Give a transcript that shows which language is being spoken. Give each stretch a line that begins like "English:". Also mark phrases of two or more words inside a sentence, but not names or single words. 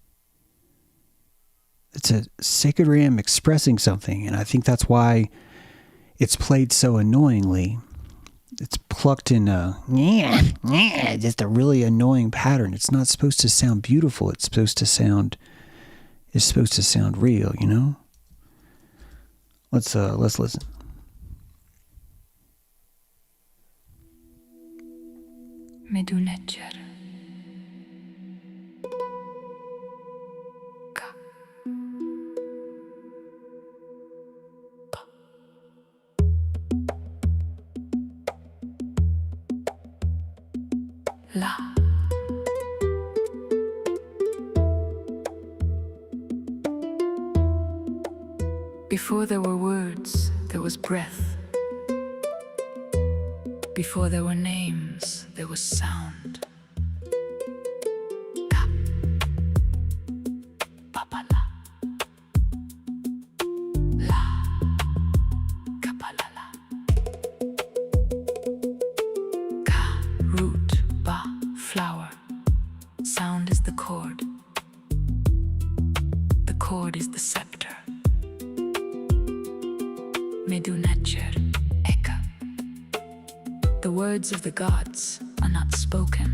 English: It's a sacred ram expressing something, and I think that's why it's played so annoyingly. It's plucked in just a really annoying pattern. It's not supposed to sound beautiful. It's supposed to sound real, you know? Let's listen. Medunetcher. Ka. Pa. La. Before there were words, there was breath. Before there were names, there was sound. Ka. Papa la. La. Kapala la. Ka. Root. Ba. Flower. Sound is the chord. The chord is the scepter. Medunetcher. Eka. The words of the gods are not spoken.